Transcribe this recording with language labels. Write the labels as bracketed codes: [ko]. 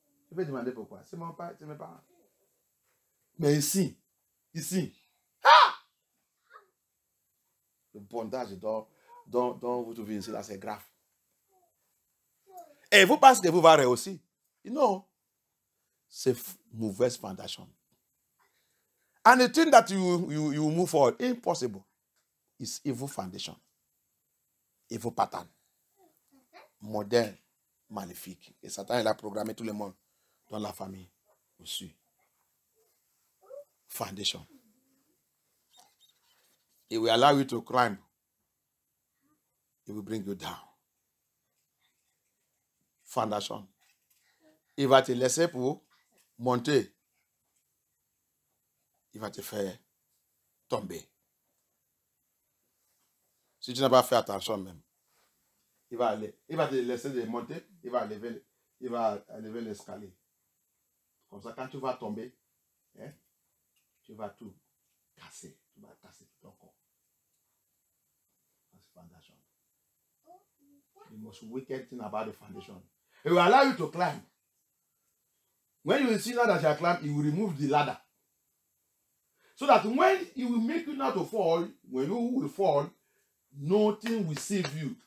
[fr] Je vais demander pourquoi. C'est mes parents. Mais ici, le bondage dont vous trouvez ici, là, c'est grave. Et vous pensez que vous allez réussir? Non. C'est mauvaise fondation. [en] And the thing that you move forward, impossible, is evil foundation. Evil pattern. [fr] Modèle maléfique. Et Satan, il a programmé tout le monde dans la famille aussi. [en] Foundation. It will allow you to climb. It will bring you down. Foundation. [fr] Il va te laisser pour monter. Il va te faire tomber. Si tu n'as pas fait attention même, il va te laisser de monter, il va lever l'escalier. Comme ça, quand tu vas tomber, tu vas tout casser. Tu vas casser tout ton corps. [en] That's foundation. The most wicked thing about the foundation. It will allow you to climb. When you see now that you are climbing, it will remove the ladder. So that when it will make you not to fall, when you will fall, nothing will save you.